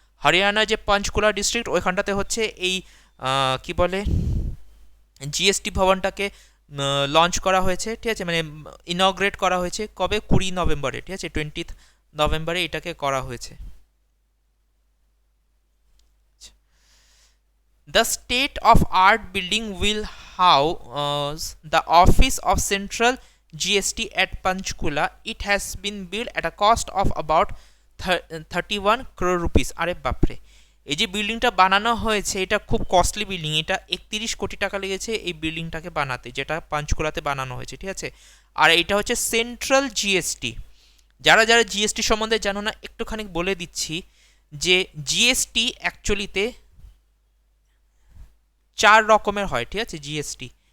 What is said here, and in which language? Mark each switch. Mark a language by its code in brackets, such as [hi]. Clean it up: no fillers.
[bn] হরিয়ানা যে পঞ্চকুলা ডিস্ট্রিক্ট, ওইখানটাতে হচ্ছে এই কি বলে জিএসটি ভবনটাকে লঞ্চ করা হয়েছে, ঠিক আছে, মানে ইনগ্রেট করা হয়েছে কবে? 20 নভেম্বরে, ঠিক আছে, 20 নভেম্বরে এটাকে করা হয়েছে। [en] The state of art building will house the office of central GST at Panchkula. It has been built at a cost of about 31 crore rupees. [bn] আরে বাপরে, এই যে বিল্ডিংটা বানানো হয়েছে এটা খুব কস্টলি বিল্ডিং, এটা 31 কোটি টাকা লেগেছে এই বিল্ডিংটাকে বানাতে, যেটা পাঞ্চকুলাতে বানানো হয়েছে, ঠিক আছে। আর এটা হচ্ছে সেন্ট্রাল জিএসটি। যারা যারা জিএসটি সম্বন্ধে জানো না, একটুখানি বলে দিচ্ছি যে জিএসটি অ্যাকচুয়ালিতে 4 রকমের হয়, ঠিক আছে, জিএসটি।